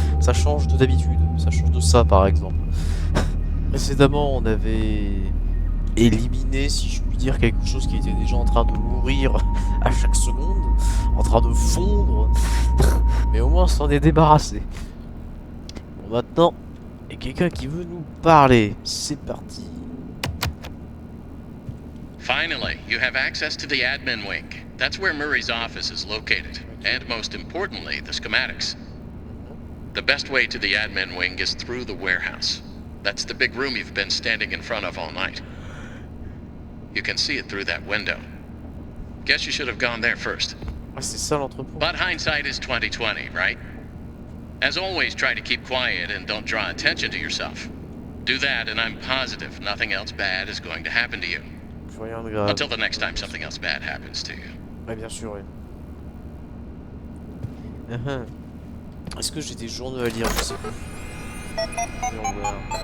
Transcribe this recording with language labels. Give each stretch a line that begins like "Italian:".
French: Ça change de d'habitude. Ça change de ça, par exemple. Précédemment, on avait éliminé, si je puis dire, quelque chose qui était déjà en train de mourir à chaque seconde, en train de fondre. Mais au moins, on s'en est débarrassé. Bon, maintenant, il y a quelqu'un qui veut nous parler. C'est parti.
English: Finally, you have access to the admin wing. That's where Murray's office is located. And most importantly, the schematics. The best way to the admin wing is through the warehouse. That's the big room you've been standing in front of all night. You can see it through that window. Guess you should have gone there first.
French: Ah, c'est ça l'entrepôt.
English: But hindsight is 20/20, right? As always, try to keep quiet and don't draw attention to yourself. Do that, and I'm positive nothing else bad is going to happen to you.
French: Je vois rien de grave.
English: Until the next time something else bad happens to you.
French: Ouais, bien sûr, oui. Est-ce que j'ai des journaux à lire? Je sais pas. Voyons voir.